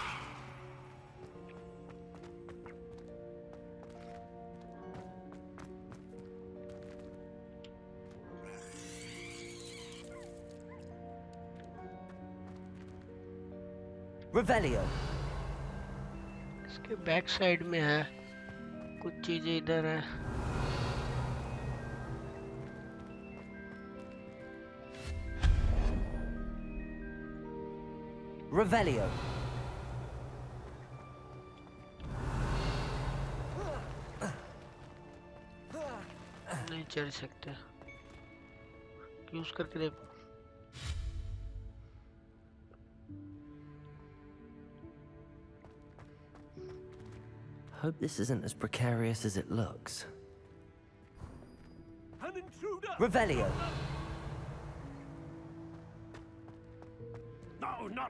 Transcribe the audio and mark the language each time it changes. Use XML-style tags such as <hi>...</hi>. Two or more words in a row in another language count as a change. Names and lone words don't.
<en>Revelio.</en> <hi>इसके</hi> <en>back side</en> <hi>में है कुछ चीजें इधर है.</hi> <en>Revelio.</en> <hi>नहीं चढ़ सकते. यूज करके देखो.</hi> <en>Hope this isn't as precarious as it looks. An intruder. Revelio. No, not.</en>